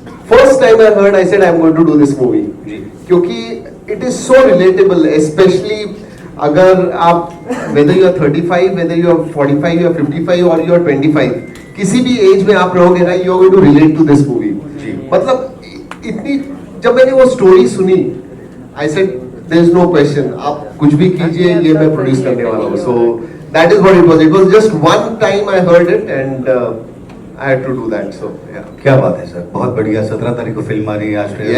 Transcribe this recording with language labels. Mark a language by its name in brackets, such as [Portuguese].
[English] first time I heard, I said I am going to do this movie, [Hindi] क्योंकि [English] it is so relatable, [Hindi] specially अगर आप [English] whether you are 35, whether you are 45, you are 55 और you are 25, [Hindi] किसी भी as में आप रहोगे ना, [English] you are going to relate to this movie। [Hindi] मतलब इतनी, जब मैंने वो स्टोरी सुनी, [English] I said there is no question, [Hindi] आप कुछ भी कीजिए, ये मैं प्रोड्यूस करने वाला हूँ। [English] So that is what it was. It was just one time I heard it and I had to do that. So yeah. [Hindi] क्या बात है सर, बहुत बढ़िया। 17 तारीख को फिल्म आ रही है, आज